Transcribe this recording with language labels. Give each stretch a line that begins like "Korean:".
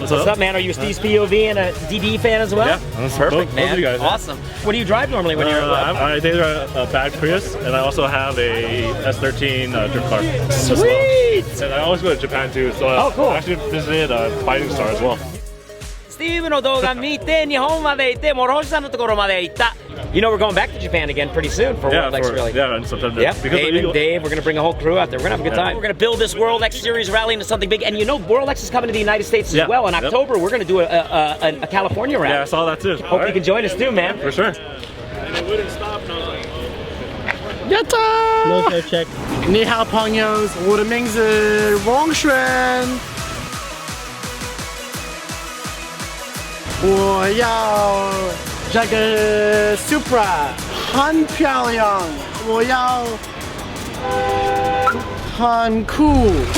English: What's up, man? Are you a Steve's POV and a DD fan as well? Yeah, that's perfect, man. Both of you guys, awesome. What do you drive normally when you're I take a bag Prius, and I also have a S13 drift car. Sweet! And I always go to Japan too, so oh, cool. I actually visited Fighting Star as well.
Japanese: スティーブの動画見て日本まで行って諸星さんのところまで行った。
English: You know we're going back to Japan again pretty soon for World X Rally. Yeah, in September. Yep, Dave and Dave, we're going to bring a whole crew out there. We're going to have a good time. We're going to build this World X Series rally into something big. And you know World X is coming to the United States as well. In October, we're going to do a California rally. Yeah, I saw that too. Hope you can join us too, man. For sure. And it wouldn't stop, and I was like, Yatta! Military check.
Chinese: Ni hao pongos, 我的名字王璇。我要这个 Supra 很漂亮，我要很酷。